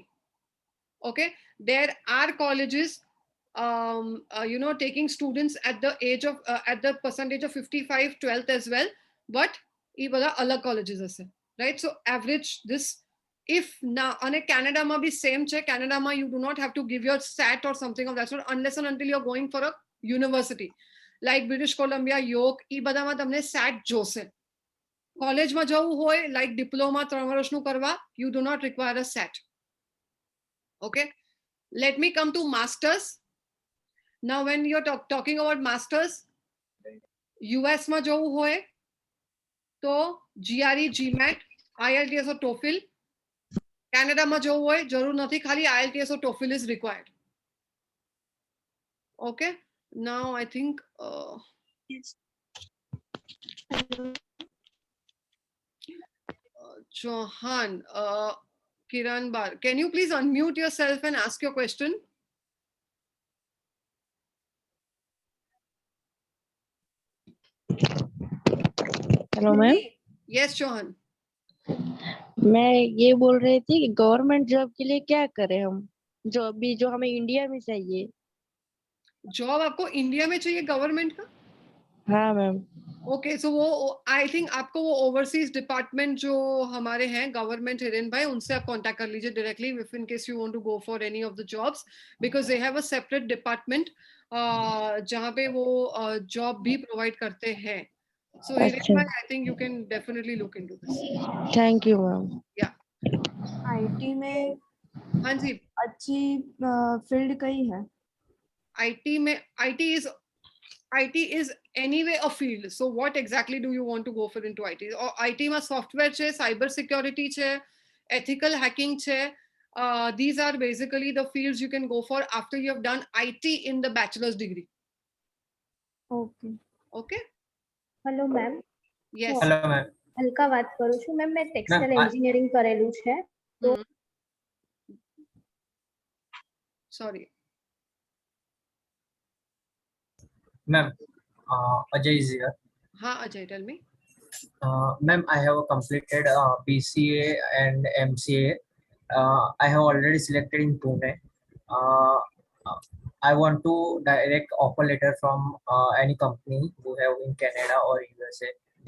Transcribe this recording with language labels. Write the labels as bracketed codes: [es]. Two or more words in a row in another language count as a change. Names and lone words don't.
[en] Okay, there are colleges taking students at the age of at the percentage of 55 12th as well, but [gu] ee bada alag colleges ase, [en] right? So average this. If now on a [gu] Canada ma be same che, [en] Canada ma you do not have to give your SAT or something of that sort unless and until you're going for a university like British Columbia, York, [gu] એ બધા માં તમને SAT જોશે. College માં જવું હોય [en] like diploma [gu] 3 વર્ષનું કરવા, [en] you do not require a SAT. Okay, let me come to masters. Now when you're talking about masters, US [gu] માં જવું હોય તો [en] GRE, GMAT, IELTS or TOEFL. [gu] Canada માં જવું હોય જરૂર નથી, ખાલી [en] IELTS or TOEFL is required. Okay, now I think Yes. Hello. Chauhan, Kiran Bar, can you please unmute yourself and ask your question? hello ma'am, Yes, Chauhan. [hi] मैं ये बोल रही थी कि [en] government job [hi] के लिए क्या करें हम, जो अभी जो हमें इंडिया में चाहिए। जॉब आपको इंडिया में चाहिए गवर्नमेंट का? हाँ मैम। [en] okay, so वो I think [hi] आपको वो [en] overseas department [hi] जो हमारे हैं गवर्नमेंट हिरेन भाई, उनसे आप कांटेक्ट कर लीजिए [en] directly if in case you want to go for any of the jobs, because they have a separate department [hi] जहाँ पे वो जॉब भी प्रोवाइड करते हैं. सो हिरेन भाई, [en] I think you can definitely look into this. thank you ma'am. या [hi] आईटी में हाँ जी, अच्छी फील्ड कई है? आईटी में [en] IT is anyway a field. So what exactly do you want to go for into IT? Or [gu] IT માં software છે, cyber security છે, ethical hacking છે. [en] These are basically the fields you can go for after you have done IT in the bachelor's degree. ઓકે. Okay? hello ma'am. Yes. hello ma'am. [gu] અલકા વાત કરું છું મેમ. મેં ટેક્સટાઇલ [en] Ma'am, [gu] એન્જિનિયરિંગ કરેલું છે. તો [en] Sorry. Ma'am, Ajay is here. हाँ Ajay, tell me. Ma'am, I have completed BCA and MCA. I have already selected in Pune. I want to direct offer letter from any company who have in Canada or USA.